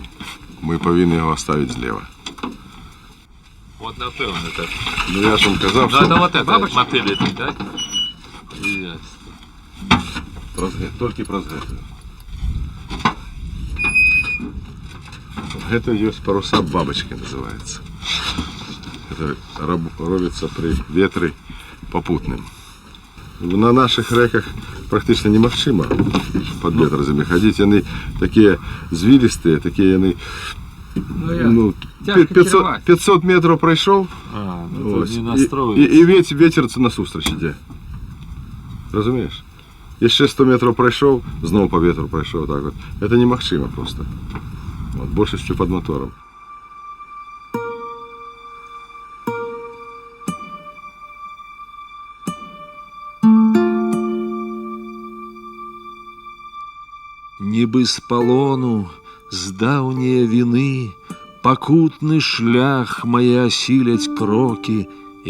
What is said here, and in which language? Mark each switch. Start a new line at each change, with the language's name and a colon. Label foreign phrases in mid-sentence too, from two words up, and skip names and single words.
Belarusian: Мы павінны яго оставить злева. Вот напэўна так.
Ukrainian: Ну я ж вам казав,
Russian: что... Ну это вот это, мотель эти, так?
Belarusian: Толькі праз гэта. Гэта ёсць
Russian: паруса бабочки называется. Это робится при ветре попутным. На наших реках практично немагчыма под ветразами ходить. Они такие звилистые, такие они, ну, 500 метров пройшов, и ветер насустрач іде. Разумеешь? Еще 100 метров пройшов, знову по ветру пройшов. Так вот. Это немагчыма просто. Вот, большестью под мотором.
Belarusian: Нібы з палону, з даўнія віны, пакутны шлях мае асіляць крокі, і